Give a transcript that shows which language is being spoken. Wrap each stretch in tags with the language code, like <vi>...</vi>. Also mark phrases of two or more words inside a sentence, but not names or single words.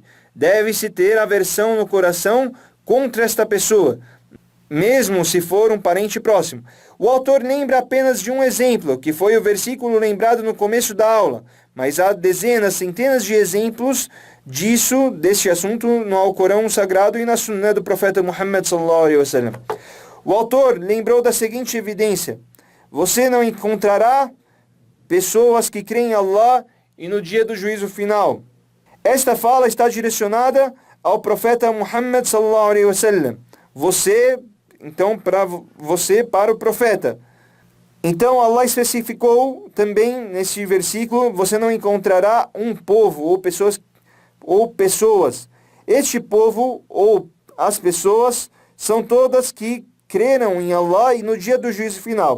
<pt>Deve-se ter aversão no coração contra esta pessoa, mesmo se for um parente próximo. O autor lembra apenas de um exemplo, que foi o versículo lembrado no começo da aula, mas há dezenas, centenas de exemplos deste assunto no Alcorão Sagrado e na Sunnah do profeta Muhammad</pt> <ar>صلى الله عليه وسلم.</ar> <pt>O autor lembrou da seguinte evidência: você não encontrará pessoas que creem em Allah e no dia do juízo final. Esta fala está direcionada ao profeta Muhammad</pt> <ar>صلى الله عليه وسلم.</ar> <pt>Para o profeta. Então Allah especificou também nesse versículo, você não encontrará um povo ou pessoas. Este povo ou as pessoas são todas que creram em Allah e no dia do juízo final.</pt>